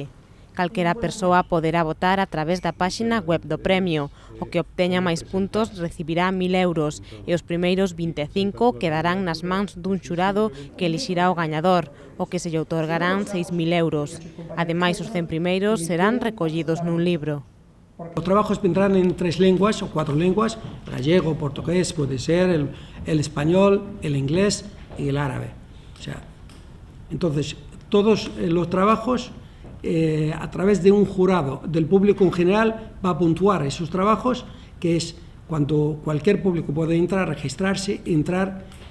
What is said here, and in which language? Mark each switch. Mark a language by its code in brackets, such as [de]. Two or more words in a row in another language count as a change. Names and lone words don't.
[gl] Calquera persoa poderá votar a través da páxina web do premio. O que obteña máis puntos recibirá 1.000 euros e os primeiros 25 quedarán nas mans dun xurado que elixirá o gañador, o que se lle outorgarán 6.000 euros. Ademais, os 100 primeiros serán recollidos nun libro. [es] Os trabajos vendrán en 3 lenguas ou 4 lenguas, gallego, portugués, [gl] pode ser, [es] el español, el inglés y el árabe. O sea, entonces, todos los trabajos a través de un jurado del público en general va a puntuar esos trabajos, que es cuando cualquier público puede entrar, registrarse, entrar